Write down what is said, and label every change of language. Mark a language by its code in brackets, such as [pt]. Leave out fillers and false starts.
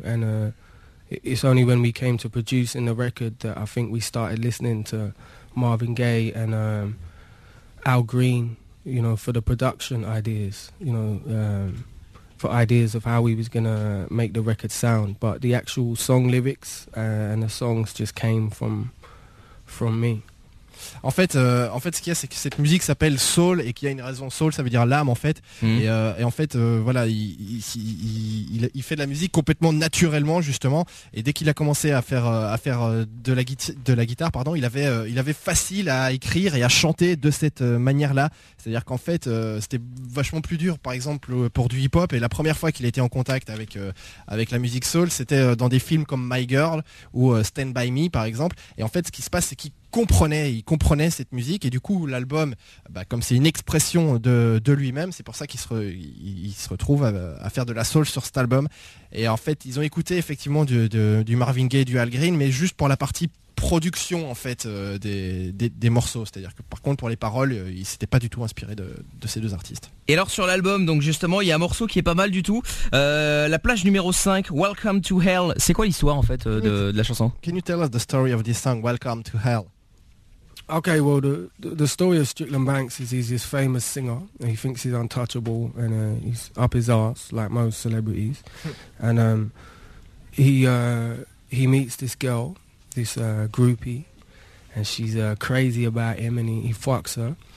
[en] And it's only when we came to producing the record that I think we started listening to Marvin Gaye and Al Green, you know, for the production ideas, you know, for ideas of how we was going to make the record sound. But the actual song lyrics and the songs just came from me. [fr] En fait, ce qu'il y a, c'est que cette musique s'appelle soul et qu'il y a une raison. Soul, ça veut dire l'âme, en fait. Mmh. Et en fait, voilà, il fait de la musique complètement naturellement, justement. Et dès qu'il a commencé à faire de la guitare, il avait facile à écrire et à chanter de cette manière-là. C'est-à-dire qu'en fait, c'était vachement plus dur, par exemple, pour du hip-hop. Et la première fois qu'il était en contact avec la musique soul, c'était dans des films comme My Girl ou Stand By Me, par exemple. Et en fait, ce qui se passe, c'est qu'il comprenait cette musique, et du coup l'album, bah, comme c'est une expression de lui-même, c'est pour ça qu'il se retrouve à faire de la soul sur cet album. Et en fait, ils ont écouté effectivement du Marvin Gaye, du Al Green, mais juste pour la partie production, en fait, des morceaux. C'est-à-dire que par contre, pour les paroles, ils s'étaient pas du tout inspirés de ces deux artistes. Et alors sur l'album, donc justement, il y a un morceau qui est pas mal du tout, la plage numéro 5, Welcome to Hell. C'est quoi l'histoire, en fait, de la chanson? [en] Can you tell us the story of this song, Welcome to Hell? Okay, well, the story of Strickland Banks is he's this famous singer. He thinks he's untouchable, and he's up his arse, like most celebrities. And he meets this girl, this groupie, and she's crazy about him, and he fucks her.